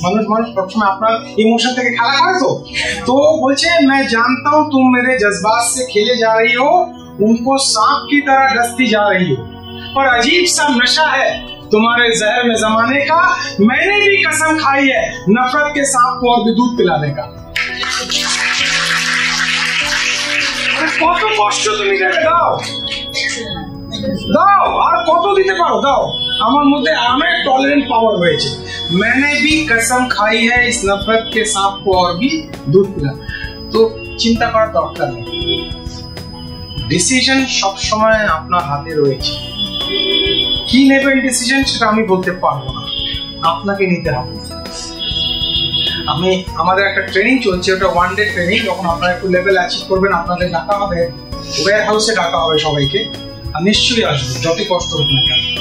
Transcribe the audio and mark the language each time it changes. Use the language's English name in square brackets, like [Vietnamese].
[Bangla] মানুষ প্রথমে আপনার ইমোশন থেকে খেলা করে, তো বলছে [Hindi] मैं जानता हूँ तुम मेरे जज्बात से खेले जा रही हो, उनको सांप की तरह डसती जा रही हो, पर अजीब सा नशा है तुम्हारे जहर में जमाने का। मैंने भी कसम खाई है नफरत के सांप को और भी दूध पिलाने का। [Bangla] কত কষ্ট তুমি দেবে, দাও দাও, আর কত দিতে পারো দাও। আমার মধ্যে অনেক টলারেন্ট পাওয়ার হয়েছে। [Hindi] मैंने भी कसम खाई है इस नफरत के सांप को और भी दूध पिलाना। [Bangla] তো চিন্তা করার দরকার নেই, ডিসিশন সব সময় আপনার হাতে রয়েছে। কি নেবেন ডিসিশন সেটা আমি বলতে পারবো না, আপনাকে নিতে হবে। আমাদের একটা ট্রেনিং চলছে, ওটা 1 ডে ট্রেনিং। যখন আপনারা একটু লেভেল অ্যাচিভ করবেন আপনাদের ডাকা হবে, ওয়্যার হাউসে ডাকা হবে সবাইকে, আর নিশ্চয়ই আসবে যত কষ্ট হোক না কেন।